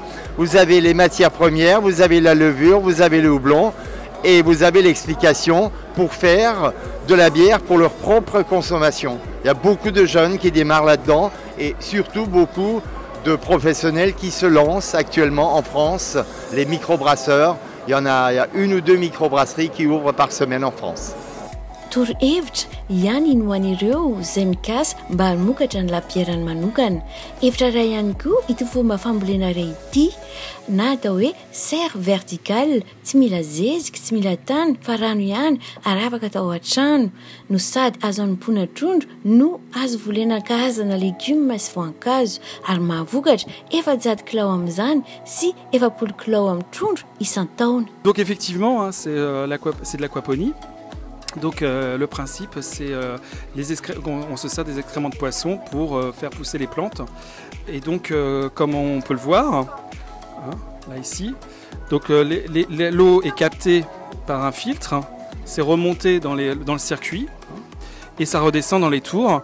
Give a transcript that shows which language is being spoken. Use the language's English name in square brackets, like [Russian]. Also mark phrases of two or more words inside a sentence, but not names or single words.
[French] Vous avez les matières premières, vous avez la levure, vous avez le houblon et vous avez l'explication pour faire de la bière pour leur propre consommation. Il y a beaucoup de jeunes qui démarrent là-dedans et surtout beaucoup de professionnels qui se lancent actuellement en France, les microbrasseurs. Il y a 1 ou 2 microbrasseries qui ouvrent par semaine en France. [Malagasy] Toro-hevitra ihany no an'ireo izay mikasa mba hamokatra ny labièrany manokana. Hevitra iray ihany koa ity fomba fambolena iray ity na atao hoe [French] serre verticale, [Malagasy] tsy mila zezika, tsy mila tany fa rano ihany ary afaka atao an-trano no sady azo hanompoana trondro no azo volena karazana légumes sy voankazo ary mahavokatra 400 kilao amin'izany sy 40 kilao amin'ny trondro isan-taona. [French] Donc effectivement, c'est de l'aquaponie. Donc le principe, c'est on se sert des excréments de poisson pour faire pousser les plantes. Et donc, comme on peut le voir, là ici, donc l'eau est captée par un filtre, c'est remonté dans le circuit et ça redescend dans les tours.